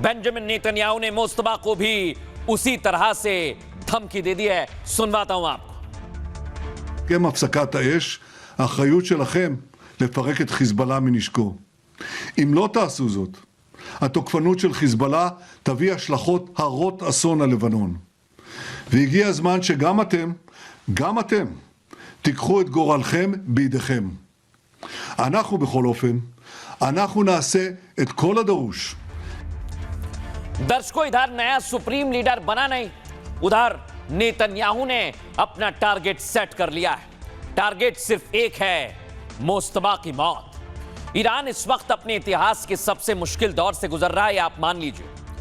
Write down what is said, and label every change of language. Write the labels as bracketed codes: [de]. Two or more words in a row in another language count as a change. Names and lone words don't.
[hi] बेंजामिन नेतन्याहू ने मुस्तबा को भी उसी तरह से धमकी दे दी है। सुनवाता हूं आपको। [he] הסכם הפסקת האש, האחריות שלכם לפרק את חיזבאללה מנשקו. אם לא תעשו זאת, התוקפנות של חיזבאללה תביא השלכות הרות אסון על לבנון. והגיע הזמן שגם אתם, תיקחו את גורלכם בידיכם. אנחנו בכל אופן, אנחנו נעשה את כל הדרוש. [hi] दर्शकों, इधर नया सुप्रीम लीडर बना नहीं, उधर नेतन्याहू ने अपना टारगेट सेट कर लिया है। टारगेट सिर्फ एक है, मुस्तबा की मौत। ईरान इस वक्त अपने इतिहास के सबसे मुश्किल दौर से गुजर रहा है, आप मान लीजिए।